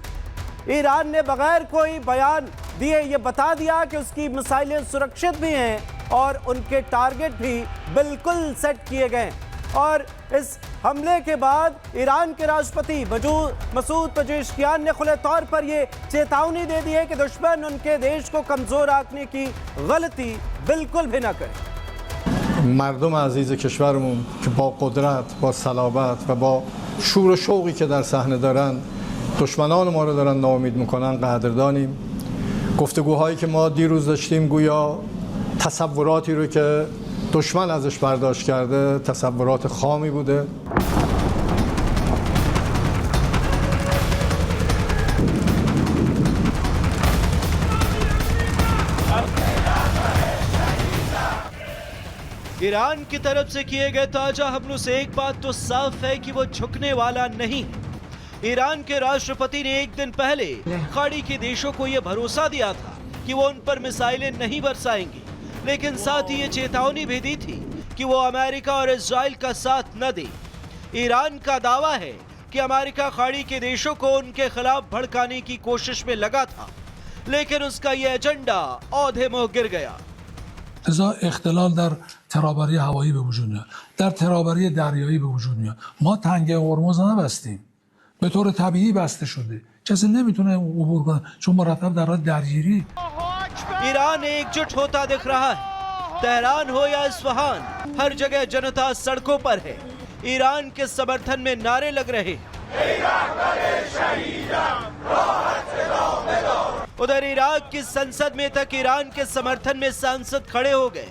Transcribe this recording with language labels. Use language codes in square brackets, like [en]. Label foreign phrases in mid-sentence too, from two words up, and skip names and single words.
[hi] ईरान ने बगैर कोई बयान दिए ये बता दिया कि उसकी मिसाइलें सुरक्षित भी हैं और उनके टारगेट भी बिल्कुल सेट किए गए। और इस हमले के बाद ईरान के राष्ट्रपति मसूद पेजेश्कियान ने खुले तौर पर ये चेतावनी दे दी है कि दुश्मन उनके देश को कमज़ोर आंकने की गलती बिल्कुल भी न करें। [fa] مردم عزیز کشورمون که با قدرت، با صلابت و با شور و شوقی که در صحنه دارن دشمنان ما رو دارن ناامید میکنن قدردانیم. گفتگوهایی که ما دیروز داشتیم گویا تصوراتی رو که دشمن ازش برداشت کرده تصورات خامی بوده. [hi] ईरान की तरफ से किए गए ताजा हमलों से एक बात तो साफ है कि वो झुकने वाला नहीं। ईरान के राष्ट्रपति ने एक दिन पहले खाड़ी के देशों को यह भरोसा दिया था कि वो उन पर मिसाइलें नहीं बरसाएंगे, लेकिन साथ ही ये चेतावनी भी दी थी कि वो अमेरिका और इजराइल का साथ न दे। ईरान का दावा है कि अमेरिका खाड़ी के देशों को उनके खिलाफ भड़काने की कोशिश में लगा था, लेकिन उसका ये एजेंडा औधे मुँह गिर गया। [fa] لذا اختلال در ترابری هوایی به وجود میاد، در ترابری دریایی به وجود میاد. ما تنگه هرمز نبستیم، به طور طبیعی بسته شده، کسی نمیتونه عبور کنه چون مرتب در حال درگیری. [hi] ईरान एकजुट होता दिख रहा है। तेहरान हो या इस्फहान, हर जगह जनता सड़कों पर है। ईरान के समर्थन में नारे लग रहे हैं। उधर इराक की संसद में तक ईरान के समर्थन में सांसद खड़े हो गए।